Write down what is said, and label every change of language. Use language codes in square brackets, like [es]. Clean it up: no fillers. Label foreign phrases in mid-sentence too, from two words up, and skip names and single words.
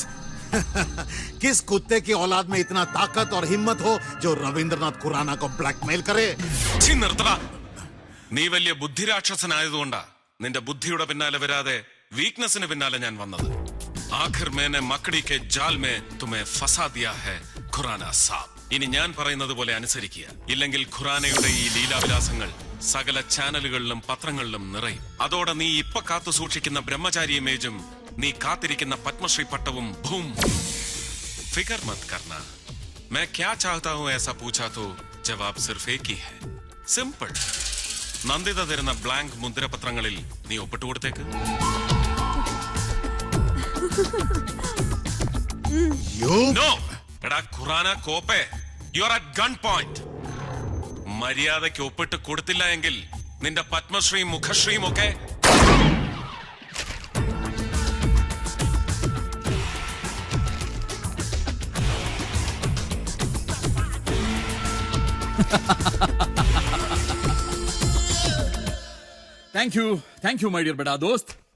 [hi] किस कुत्ते की औलाद में इतना ताकत और हिम्मत हो जो रविंद्रनाथ खुराना को ब्लैकमेल करे? [ml] നീ വലിയ ബുദ്ധിരാക്ഷസനായതുകൊണ്ടാ നിന്റെ ബുദ്ധിയുടെ പിന്നാലെ വരാതെ വീക്ക്നെസ്സിന് പിന്നാലെ ഞാൻ വന്നത്. [hi] आख़िर मैंने मकड़ी के जाल में तुम्हें फँसा दिया है खुराना साब. [ml] ഇനി ഞാൻ പറയുന്നത് പോലെ അനുസരിക്കുക, ഇല്ലെങ്കിൽ ഖുറാനയുടെ ഈ ലീലാവിലാസങ്ങൾ സകല ചാനലുകളിലും പത്രങ്ങളിലും നിറയും. അതോടെ നീ ഇപ്പൊ കാത്തു സൂക്ഷിക്കുന്ന ബ്രഹ്മചാരി ഇമേജും നീ കാത്തിരിക്കുന്ന പത്മശ്രീ പട്ടവും ഭൂം. [hi] फ़िक्र मत करना. मैं क्या चाहता हूं ऐसा पूछा तो जवाब सिर्फ एक ही है. सिंपल. [ml] നന്ദിത തരുന്ന ബ്ലാങ്ക് മുദ്രപത്രങ്ങളിൽ നീ ഒപ്പിട്ട് കൊടുത്തേക്ക്. No! എടാ ഖുറാന കോപ്പേ, [en] you are at gun point. [ml] മര്യാദയ്ക്ക് ഒപ്പിട്ട് കൊടുത്തില്ല എങ്കിൽ നിന്റെ പത്മശ്രീയും മുഖശ്രീയും ഒക്കെ [en] thank you my dear [hi] बड़ा दोस्त.